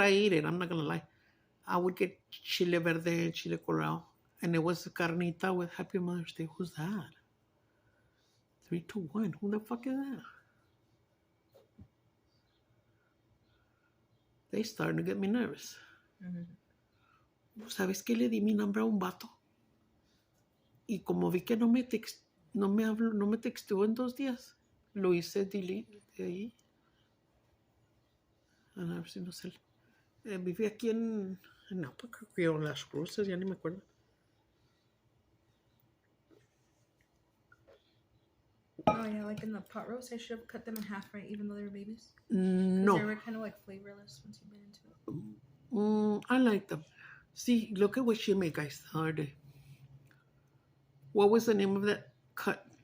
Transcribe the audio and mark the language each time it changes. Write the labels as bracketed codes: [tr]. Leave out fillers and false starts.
[en] I ate it. I'm not going to lie. I would get chile verde, chile colorado. And it was carnita with Happy Mother's Day. Who's that? 3, 2, 1. Who the fuck is that? They starting to get me nervous. [es] ¿Sabes qué? Le di mi nombre a un vato. Y como vi que no me texteó en 2 días, lo hice delete de ahí. A ver si no sé. Viví aquí en Las Cruces, ya ni me acuerdo. [en] Oh yeah, like in the pot roast, I should have cut them in half, right? Even though they were babies. No. They were kind of like flavorless once you bit into it. I like them. See, look at what she made, guys, the other day. What was the name of that cut?